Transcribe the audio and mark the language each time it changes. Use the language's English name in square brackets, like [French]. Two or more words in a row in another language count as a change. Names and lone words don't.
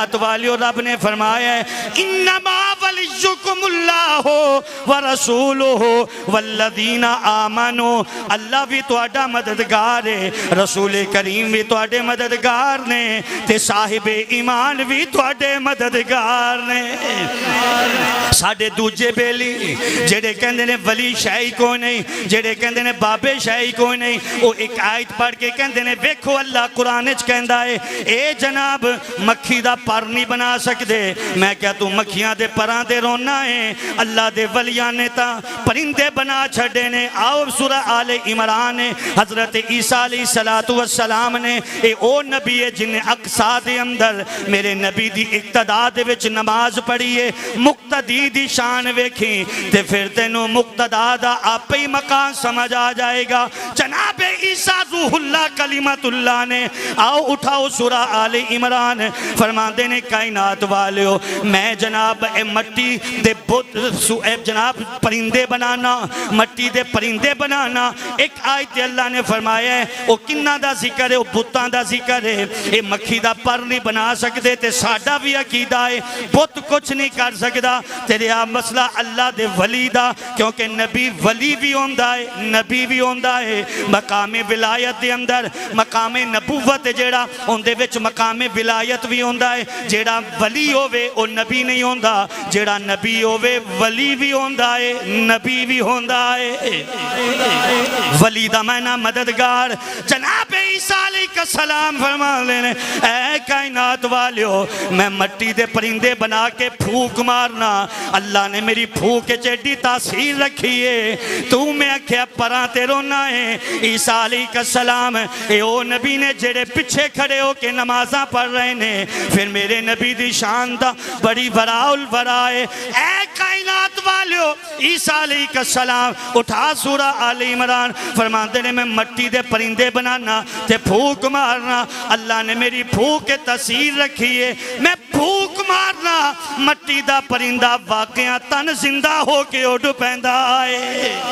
[Punjabi] کائنات والیو رب نے فرمایا ہے [Arabic] انما ولیکم اللہ ورسولہ والذین آمنوا، [Punjabi] اللہ بھی تہاڈا مددگار ہے، رسول کریم بھی تہاڈے مددگار نے، تے صاحب ایمان بھی تہاڈے مددگار نے۔ ساڈے دوجے بیلی جڑے کہندے نے ولی شاہی کوئی نہیں، جڑے کہندے نے بابے شاہی کوئی نہیں، وہ ایک آیت پڑھ کے کہندے نے ویکھو اللہ قرآن وچ کہندا ہے اے جناب مکھی دا پر نہیں بنا سکدے۔ میں کیا تو مکھیاں دے پراں تے رونا ہے؟ اللہ دے ولیاں نے تا پرندے بنا چھڑے نے۔ آؤ سورہ آل عمران حضرت عیسیٰ [Arabic] علیہ السلام [Punjabi] نے اے او نبی ہے جن اقصا دے اندر میرے نبی دی اقتداء دے وچ نماز پڑھی ہے، مقتدی دی شان ویکھی تے پھر تینوں مقتداء دا آپ ہی مقام سمجھ آ جائے گا۔ جناب عیسیٰ [Arabic] روح اللہ کلمت اللہ [Punjabi] نے، آؤ اٹھاؤ سورہ آل عمران، فرماندے نے کائنات والیو میں جناب اے مٹی دے جناب پرندے بنانا، مٹی دے پرندے بنانا۔ ایک آیت اللہ نے فرمایا ہے وہ کنہ دا ذکر ہے، وہ بتاں دا ذکر ہے، اے مکھی دا پر نہیں بنا سکتے تے ساڈا بھی عقیدہ ہے بت کچھ نہیں کر سکتا۔ تیرے آ مسئلہ اللہ دے ولی دا، کیونکہ نبی ولی بھی ہوندا ہے، نبی بھی ہوندا ہے، مقام ولایت دے اندر مقام نبوت جیڑا ہوندے وچ مقام ولایت بھی ہوندا ہے۔ جیڑا ولی ہووے او نبی نہیں ہوندا، جیڑا نبی ہووے ولی بھی ہوندا ہے، نبی بھی ہوندا ہے۔ ولی دا معنی مددگار۔ جناب عیسیٰ [Arabic] علیہ السلام [Punjabi] فرما لینے اے کائنات والیو میں مٹی دے پرندے بنا کے پھوک مارنا، اللہ نے میری پھوک چیڈی تاثیر رکھی ہے، تو میں کیا پراں تے رونا ہے۔ عیسیٰ [Arabic] علیہ السلام [Punjabi] اے او نبی نے جڑے پچھے کھڑے ہو کے نمازاں پڑھ رہے نے، پھر میرے نبی دی شان دا بڑی براء البراء ہے۔ اے کائنات والیو عیسیٰ [Arabic] علیہ السلام [Punjabi] اٹھا سورہ آل عمران، فرماندے نے میں مٹی دے پرندے بنانا تے پھوک مارنا، اللہ نے میری پھوک کے تاثیر رکھی ہے، میں پھوک مارنا مٹی دا پرندہ واقعہ تن زندہ ہو کے اڑ پیندا ہے۔